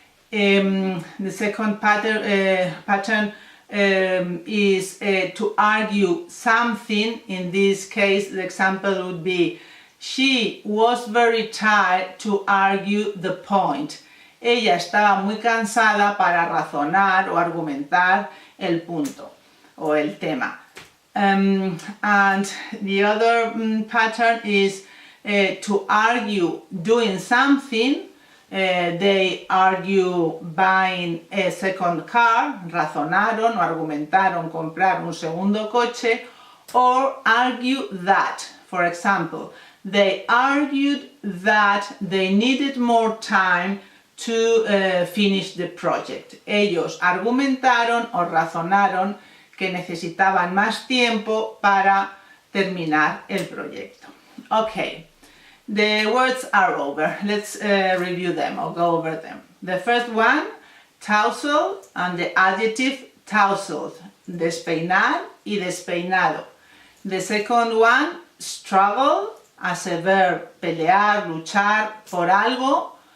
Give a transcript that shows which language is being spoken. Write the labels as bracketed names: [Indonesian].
[English] The second pattern is to argue something. In this case, the example would be, she was very tired to argue the point. [Spanish] Ella estaba muy cansada para razonar o argumentar el punto o el tema. [English] And the other pattern is to argue doing something. They argue buying a second car, [Spanish] razonaron o argumentaron comprar un segundo coche, [English] or argue that. For example, they argued that they needed more time to finish the project. [Spanish] Ellos argumentaron o razonaron que necesitaban más tiempo para terminar el proyecto. [English] Okay, the words are over. Let's review them or go over them. The first one, tousled, and the adjective tousled, [Spanish] despeinar y despeinado. [English] The second one, struggle, as a verb, [Spanish] pelear, luchar por algo.